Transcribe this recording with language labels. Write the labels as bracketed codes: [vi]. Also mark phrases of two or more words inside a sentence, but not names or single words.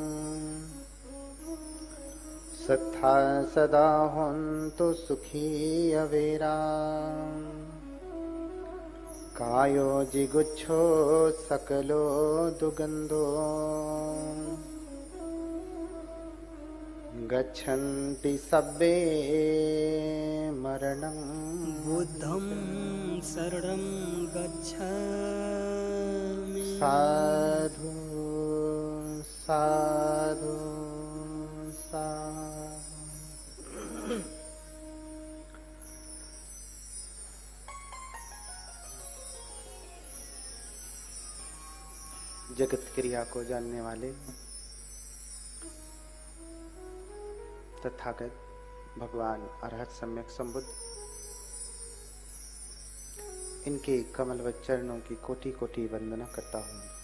[pi] सत्था सदा होन्तु सुखी अवेरा कायो जिगुच्छो सकलो दुगन्धो गच्छन्ति सब्बे मरणं बुद्धं शरणं गच्छामि साधु साधु साधु। [hi] जगत क्रिया को जानने वाले तथागत भगवान अरहत सम्यक संबुद्ध, इनके कमलवत चरणों की कोटि कोटि वंदना करता हूँ।